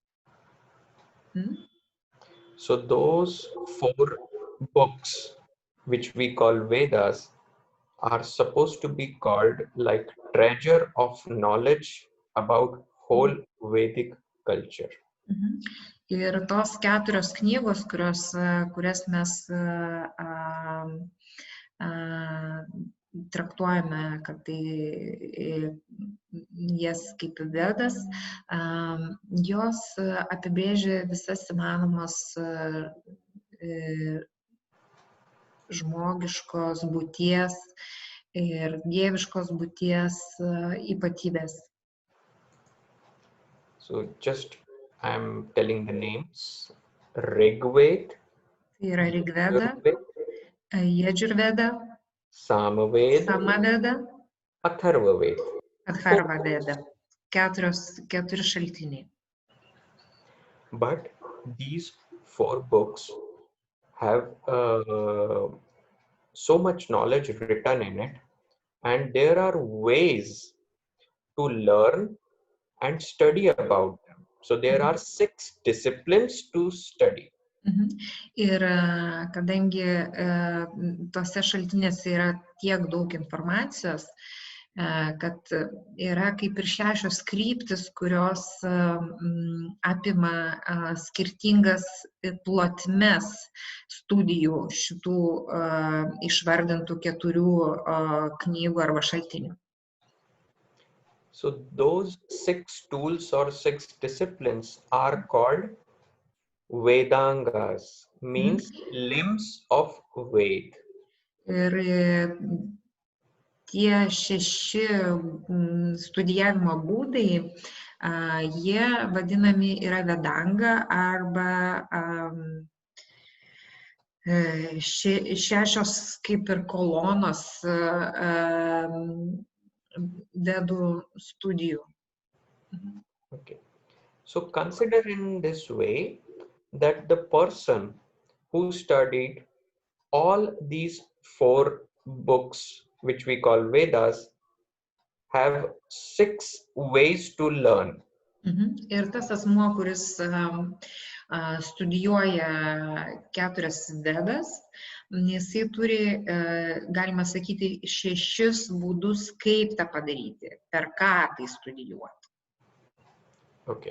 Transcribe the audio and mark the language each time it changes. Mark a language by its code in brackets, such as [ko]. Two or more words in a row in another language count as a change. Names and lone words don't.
[en] So those 4 books, which we call Vedas, are supposed to be called like treasure of knowledge about whole Vedic culture. [lt] Ir tos 4 knygos, kurias mes traktuojame, kad tai jas kaip vedas, jos apibrėžia visas įmanomas žmogiškos būties ir dieviškos būties ypatybės. [en] So just I'm telling the names. Rigved, [lt] Tai yra Rigveda, Yajurveda, Samaveda, Atharvaved. Atharvaveda. 4 šaltiniai. [en] But these 4 books have so much knowledge written in it, and there are ways to learn and study about them. So there are 6 disciplines to study. [lt] Ir kadangi tose šaltinėse yra tiek daug informacijos, kad yra kaip ir 6 kryptis, kurios apima skirtingas plotmes studijų šitų išvardintų 4 knygų arba šaltinių. [en] So those 6 tools or 6 disciplines are called Vedangas, means limbs of Ved. [lt] Ir tie 6 studijavimo būdai, jie vadinami yra vedanga arba 6 kaip ir kolonos vedų studijų. [en] Okay. So consider in this way that the person who studied all these 4 books, which we call Vedas, have 6 ways to learn. [lt] Ir tas asmuo, kuris studijuoja 4 vedas, jisai turi, galima sakyti, 6 būdus, kaip tą padaryti, per ką tai studijuoti. Okay.